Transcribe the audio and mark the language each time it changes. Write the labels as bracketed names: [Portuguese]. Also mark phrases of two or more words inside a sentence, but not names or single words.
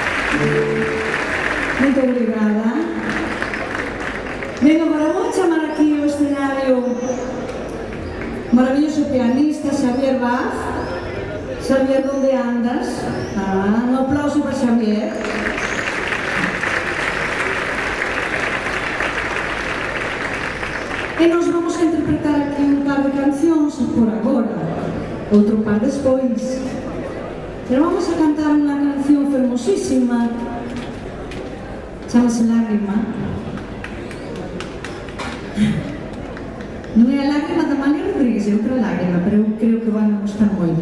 [Portuguese] Muito obrigada. [Galician] Ben, agora vou chamar aquí ao escenario maravilloso pianista Xavier Baz. Xavier, onde andas? Un aplauso para Xavier. E nos vamos a interpretar aquí un par de cancións por agora, outro par despois. Pero vamos a cantar unha canción fermosísima, chamase Lágrima. Non é a Lágrima da Malia Rodríguez, é outra lágrima, pero eu creo que van a gustar moito.